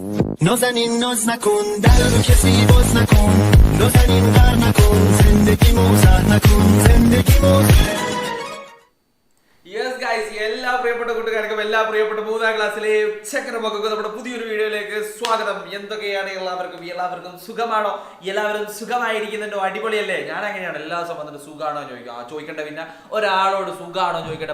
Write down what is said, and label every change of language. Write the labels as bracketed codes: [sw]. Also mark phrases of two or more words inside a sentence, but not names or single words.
[fa] نازنین ناز نکن در رو کسی باز نکن نازنین غر نکن زندگی موزر نکن زندگی موزر [en] yes guys, [ml] എല്ലാ പ്രിയപ്പെട്ട കൂട്ടുകാർക്കും എല്ലാ പ്രിയപ്പെട്ട മൂന്നാം ക്ലാസ്സിലെ ചക്രമൊക്കെ നമ്മുടെ പുതിയൊരു വീഡിയോയിലേക്ക് സ്വാഗതം. എന്തൊക്കെയാണ് എല്ലാവർക്കും സുഖമാണോ? എല്ലാവരും സുഖമായിരിക്കുന്നുണ്ടോ? അടിപൊളിയല്ലേ? ഞാൻ അങ്ങനെയാണ്, എല്ലാ ദിവസം വന്നിട്ട് സുഖമാണോ ചോദിക്കേണ്ട. പിന്നെ ഒരാളോട് സുഖമാണോ ചോദിക്കട്ടെ.